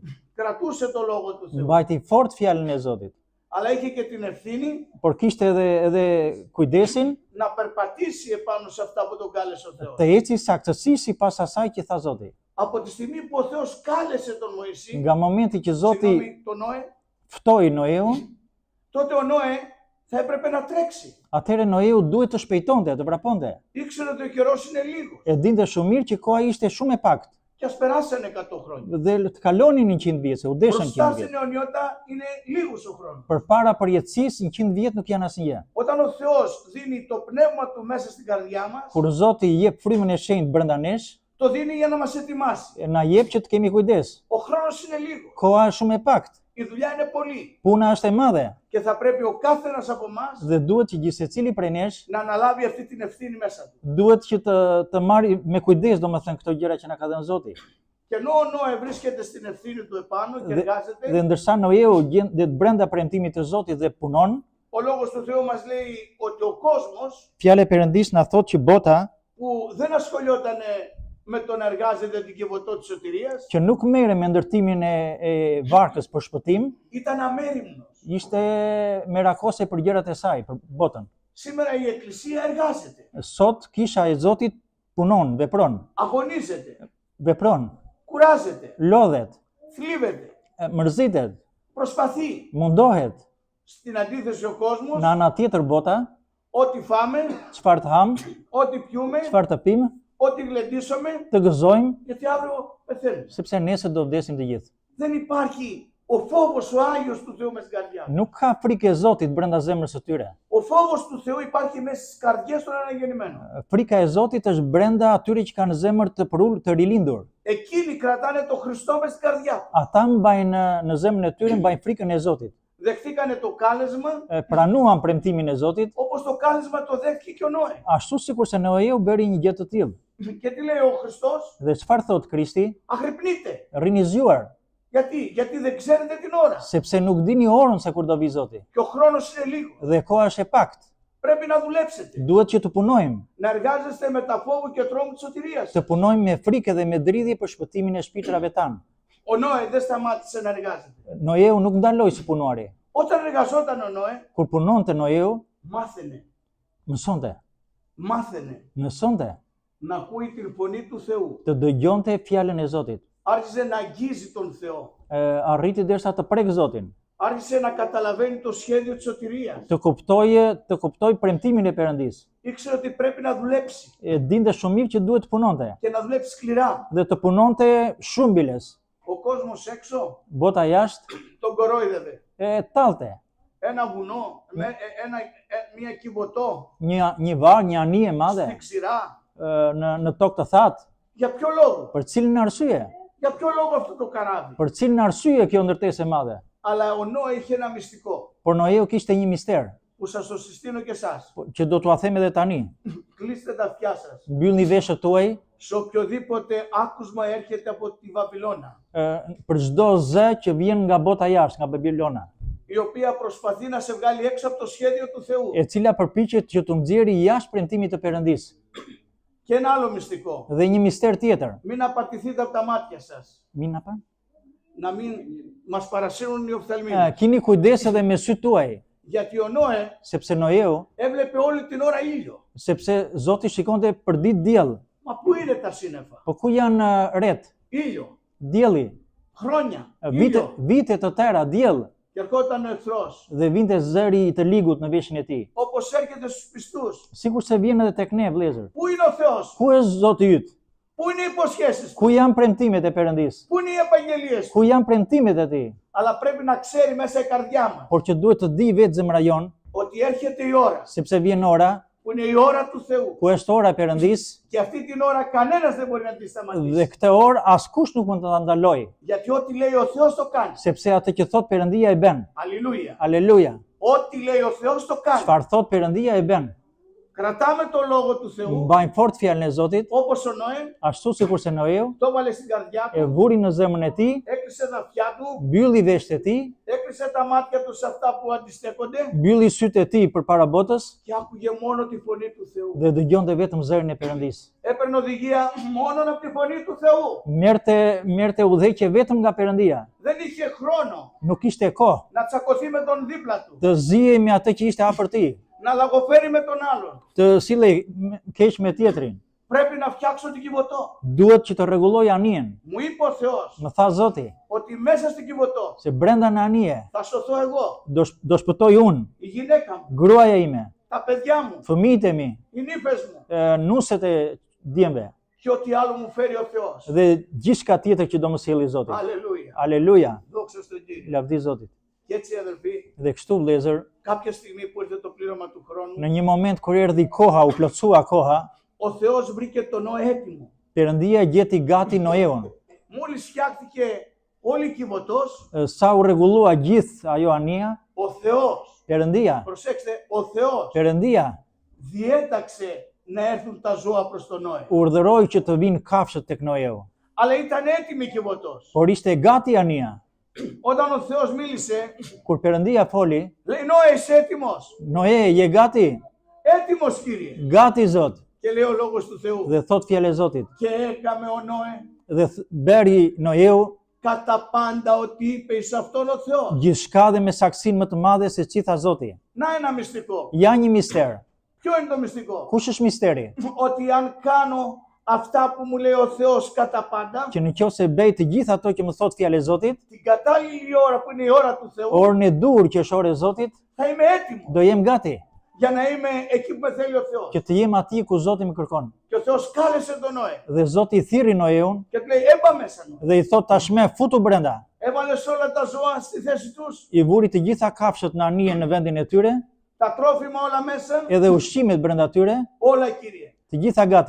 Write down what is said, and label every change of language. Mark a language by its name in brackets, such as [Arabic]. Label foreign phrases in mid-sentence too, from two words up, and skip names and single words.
[Greek] Κρατούσε το Λόγο του Θεού. [Albanian] Mbajti fort fjalën e Zotit, [Greek] Αλλά είχε και την ευθύνη [Albanian] por kishte edhe kujdesin [Greek] να περπατήσει επάνω σε αυτά που τον κάλεσε ο Θεός. [Albanian] të eci saktësisht sipas asaj që tha Zoti. [Greek] Από τη στιγμή που ο Θεός κάλεσε τον Μωυσή, [Albanian] Nga momenti që Zoti [Greek] τον Νόε, [Albanian] ftoi Noeun, [Greek] τότε ο Νόε θα έπρεπε να τρέξει. [Albanian] atëherë Noeu duhet të shpejtonte, të vraponte. [Greek] Ήξερε ότι ο καιρός είναι λίγος. [Albanian] E dinte shumë mirë që koha ishte shumë e pakët [Greek] Και ας περάσανε 100 χρόνια. [Albanian] dhe të kalonin 100 vjet, se u deshën [Greek] Μπροστά [Albanian] 100 [Greek] στην [Albanian] vjet. [Greek] αιωνιότητα είναι λίγος ο χρόνος. [Albanian] Përpara përjetësisë 100 vjet nuk janë asnjë. [Greek] Όταν ο Θεός δίνει το πνεύμα του μέσα στην καρδιά μας, [Albanian] Kur Zoti i jep frymën e shenjtë brenda nesh, [Greek] το δίνει για να μας ετοιμάσει. [Albanian] na jep që të kemi kujdes. [Greek] Ο χρόνος είναι λίγο. [Albanian] Koha është shumë e pakët. [Greek] Η δουλειά είναι πολλή. [Albanian] Puna është e madhe [Greek] Και θα πρέπει ο κάθε ένας από εμάς [Albanian] dhe duhet që gjithsecili prej nesh [Greek] να αναλάβει αυτή την ευθύνη μέσα του. [Albanian] duhet që të marrë me kujdes domethënë këto gjëra që na ka dhënë Zoti. [Greek] Και ενώ ο Νόε βρίσκεται στην ευθύνη του επάνω και εργάζεται, [Albanian] Dhe ndërsa Noeu gjendet brenda premtimit të Zotit dhe punon, [Greek] ο λόγος του Θεού μας λέει ότι ο κόσμος [Albanian] fjala e Perëndis na thotë që bota [Greek] που δεν ασχολιόταν με το να εργάζεται την κυβωτό της σωτηρίας, [Albanian] që nuk merre me ndërtimin e varkës për shpëtim, [Greek] ήταν αμέριμνος. [Albanian] ishte merakose për gjërat e saj, për botën. [Greek] Σήμερα η Εκκλησία εργάζεται, [Albanian] Sot kisha e Zotit punon, [Greek] αγωνίζεται, [Albanian] vepron, [Greek] κουράζεται, [Albanian] lodhet, [Greek] θλίβεται, [Albanian] mërzitet, [Greek] προσπαθεί. [Albanian] mundohet. [Greek] Στην αντίθεση ο κόσμος, [Albanian] Në ana tjetër bota, [Greek] ό,τι φάμε, [Albanian] çfarë të ham, [Greek] ό,τι πιούμε, [Albanian] çfarë të pim, [Greek] ό,τι γλεντήσουμε, [Albanian] të gëzojmë, [Greek] γιατί αύριο πεθαίνουμε. [Albanian] sepse nesër do vdesim të gjithë. [Greek] Δεν υπάρχει ο φόβος ο Άγιος του Θεού μες στην καρδιά. [Albanian] Nuk ka frikë e Zotit brenda zemrës së tyre. [Greek] Ο φόβος του Θεού υπάρχει μέσα στις καρδιές των αναγεννημένων. [Albanian] Frika e Zotit është brenda atyre që kanë zemër të rilindur. [Greek] Εκείνοι κρατάνε το Χριστό μες στην καρδιά. [Albanian] Ata mbajnë në zemrën e tyre mbajnë frikën e Zotit. [Greek] Δεχτήκανε το κάλεσμα [Albanian] Pranuan premtimin e Zotit, [Greek] όπως το κάλεσμα το δέχτηκε και ο Νόε. [Albanian] ashtu sikurse Noeu bëri një gjë të tillë. [Greek] Και τι λέει ο Χριστός? [Albanian] Dhe çfarë thot Krishti? [Greek] Αγρυπνείτε. [Albanian] Rini zgjuar, [Greek] Γιατί δεν ξέρετε την ώρα. [Albanian] sepse nuk dini orën se kur do vi Zoti. [Greek] Και ο χρόνος είναι λίγο. [Albanian] Dhe koha është e pakt. [Greek] Πρέπει να δουλέψετε. [Albanian] Duhet që të punojmë, [Greek] Να εργάζεστε με τα φόβου και τρόμου της σωτηρίας. [Albanian] të punojmë me frikë dhe me dridhje për shpëtimin e shpirtrave tanë. [Greek] Ο Νόε δεν σταμάτησε να εργάζεται. [Albanian] Noeu nuk ndaloi si punuari. [Greek] Όταν εργαζόταν ο Νόε, [Albanian] Kur punonte Noeu, [Greek] μάθαινε [Albanian] mësonte [Greek] να ακούει την φωνή του Θεού. [Albanian] të dëgjonte fjalën e Zotit. [Greek] Άρχισε να αγγίζει τον Θεό. [Albanian] Arriti derisa të prek Zotin, [Greek] Άρχισε να καταλαβαίνει το σχέδιο της σωτηρίας. [Albanian] të kuptoi premtimin e Perëndis. [Greek] Ήξερε ότι πρέπει να δουλέψει [Albanian] Dinte shumë mirë që duhet të punonte [Greek] και να δουλέψει σκληρά. [Albanian] dhe të punonte shumë biles. [Greek] Ο κόσμος έξω [Albanian] Bota jashtë [Greek] τον κορόιδευε. [Albanian] talte. [Greek] Ένα βουνό, μια κυβωτό [Albanian] Një varg, një anije e madhe [Greek] στη ξηρά. [Albanian] në tokë të thatë. [Greek] Για ποιο λόγο? [Albanian] Për cilin arsye? [Greek] Για ποιο λόγο αυτό το καράβι? [Albanian] Për cilin arsye kjo ndërtesë e madhe? [Greek] Αλλά ο Νόε είχε ένα μυστικό [Albanian] Por Noeu kishte një mister, [Greek] που σας το συστήνω και εσάς. [Albanian] që do t'ua them edhe tani. [Greek] Κλείστε τα αυτιά σας. [Albanian] Mbyllni veshët tuaj [Greek] Σε οποιοδήποτε άκουσμα έρχεται από τη Βαβυλώνα, [Albanian] për çdo zë që vjen nga bota jashtë, nga Babilona, [Greek] η οποία προσπαθεί να σε βγάλει έξω από το σχέδιο του Θεού. [Albanian] e cila përpiqet që të nxjerrë jashtë premtimit të Perëndis. [Greek] Και ένα άλλο μυστικό. [Albanian] Dhe një mister tjetër. [Greek] Μην απατηθείτε από τα μάτια σας. [Albanian] Μην na pan? [Greek] Να μην μας παρασύρουν οι οφθαλμοί. [Albanian] Kini kujdes edhe me sytë tuaj, [Greek] Γιατί ο Νόε [Albanian] sepse Noeu, [Greek] έβλεπε όλη την ώρα ήλιο. [Albanian] sepse Zoti shikonte për ditë diell. [Greek] Μα πού είναι τα σύννεφα? [Albanian] Po ku janë ret, [Greek] Ήλιο. [Albanian] dielli, [Greek] Χρόνια. [Albanian] vite të tëra diell [Greek] Και ερχόταν ο εχθρός. [Albanian] dhe vinte zëri i të ligut në veshin e tij. [Greek] Όπως έρχεται στους πιστούς. [Albanian] Sikur se vjen edhe tek ne vëllezër. [Greek] Πού είναι ο Θεός? [Albanian] Ku është Zoti yt? [Greek] Πού είναι οι υποσχέσεις του? [Albanian] Ku janë premtimet e Perëndis? [Greek] Πού είναι οι επαγγελίες του? [Albanian] Ku janë premtimet e tij? [Greek] Αλλά πρέπει να ξέρει μέσα η καρδιά μας [Albanian] Por që duhet të di vetë zemra jon, [Greek] ότι έρχεται η ώρα [Albanian] sepse vjen ora, [Greek] που είναι η ώρα του Θεού. [Albanian] ku është ora e Perëndis, [Greek] Και αυτή την ώρα κανένας δεν μπορεί να τη [Albanian] dhe [Greek] σταματήσει. [Albanian] këtë orë askush nuk mund të ta ndalojë, [Greek] Γιατί ό,τι λέει ο Θεός το κάνει. [Albanian] sepse atë që thot Perëndia e bën. [Greek] Αλληλούια. [Albanian] Aleluja. [Greek] Ό,τι λέει ο Θεός το κάνει. [Albanian] Çfarë thot Perëndia e bën. [Greek] Κρατάμε το λόγο του Θεού [Albanian] Mbajnë fort fjalën e Zotit, [Greek] όπως ο Νόε [Albanian] ashtu sikurse Noeu [Greek] το έβαλε στην καρδιά [Albanian] e [Greek] του, [Albanian] vuri në zemrën e tij, [Greek] έκλεισε τα αυτιά του, [Albanian] mbylli veshët e tij, [Greek] έκλεισε τα μάτια του σε αυτά που αντιστέκονται [Albanian] mbylli sytë e tij përpara botës [Greek] και άκουγε μόνο τη φωνή του Θεού. [Albanian] dhe dëgjonte vetëm zërin e Perëndis. [Greek] Έπαιρνε οδηγία μόνο από τη φωνή του Θεού. [Albanian] Merrte udhëheqje vetëm nga Perëndia. [Greek] Δεν είχε χρόνο [Albanian] Nuk kishte kohë [Greek] να τσακωθεί με τον δίπλα του, [Albanian] të zihej me atë që ishte afër tij, [Greek] να λαγοφέρει με τον άλλον. [Albanian] të sillej keq me tjetrin. [Greek] Πρέπει να φτιάξω την κυβωτό. [Albanian] Duhet që të rregulloj anijen. [Greek] Μου είπε ο Θεός [Albanian] Më tha Zoti [Greek] ότι μέσα στην κυβωτό [Albanian] se brenda në anije [Greek] θα σωθώ εγώ, [Albanian] do shpëtoj unë, [Greek] η γυναίκα μου, [Albanian] gruaja ime, [Greek] τα παιδιά μου, [Albanian] fëmijët e mi, [Greek] οι νύφες μου [Albanian] nuset e djemve [Greek] και ό,τι άλλο μου φέρει ο Θεός. [Albanian] dhe gjithçka tjetër që do më sjellë Zoti. [Greek] Αλληλούια. [Albanian] Aleluja. [Greek] Δόξα στον Κύριο. [Albanian] Lavdi Zotit. [Greek] Και έτσι αδελφοί, [Albanian] Dhe kështu vëllezër, [Greek] κάποια στιγμή που ήρθε το πλήρωμα του χρόνου, [Albanian] në një moment kur erdhi koha, u plotësua koha, [Greek] ο Θεός βρήκε τον Νόε έτοιμο. [Albanian] Perëndia gjeti gati Noeun. [Greek] Μόλις φτιάχτηκε Όλοι Κιβωτός, [Albanian] sa u rregullua gjithë ajo anija, [Greek] ο Θεός, [Albanian] Perëndia, [Greek] προσέξτε, ο Θεός [Albanian] Perëndia [Greek] διέταξε να έρθουν τα ζώα προς τον Νόε. [Albanian] urdhëroi që të vinë kafshët tek Noeu. [Greek] Αλλά ήταν έτοιμη η Κιβωτός. [Albanian] Por ishte gati anija. [Greek] Όταν ο Θεός μίλησε, [Albanian] Kur Perëndia foli, [Greek] λέει Νόε είσαι έτοιμος. [Albanian] Noe, je gati? [Greek] Έτοιμος Κύριε. [Albanian] Gati Zot. [Greek] Και λέει ο λόγος του Θεού. [Albanian] Dhe thot fjalë e Zotit. [Greek] Και έκαμε ο Νόε [Albanian] Dhe beri Noeu [Greek] κατά πάντα ό,τι είπε εις αυτόν ο Θεός. [Albanian] gjithçka dhe me saksinë më të madhe se ç'i tha Zoti. [Greek] Να ένα μυστικό. [Albanian] Ja një mister. [Greek] Ποιο είναι το μυστικό? [Albanian] Kush është misteri? [Greek] Ότι αν κάνω αυτά που μου λέει ο Θεός κατά πάντα, [Albanian] Që në qoftë se bëj të gjithë ato që më thot fjalë e Zotit, [Greek] την κατάλληλη ώρα που είναι η ώρα του Θεού, [Albanian] orën e dur që është ora e Zotit, [Greek] θα είμαι έτοιμο [Albanian] do jem gati [Greek] για να είμαι εκεί που με θέλει ο Θεός. [Albanian] që të jem aty ku Zoti më kërkon. [Greek] Και ο Θεός κάλεσε τον Νόε [Albanian] Dhe Zoti i thirri Noeun [Greek] και του λέει έμπα μέσα Νόε. [Albanian] dhe i thot tashmë futu brenda. [Greek] Έβαλες όλα τα ζώα στη θέση τους, [Albanian] I vuri të gjitha kafshët në anije në vendin e tyre, [Greek] τα τρόφιμα όλα μέσα, [Albanian] edhe ushqimet brenda tyre, [Greek] όλα Κύριε. [Albanian] të gjitha gati.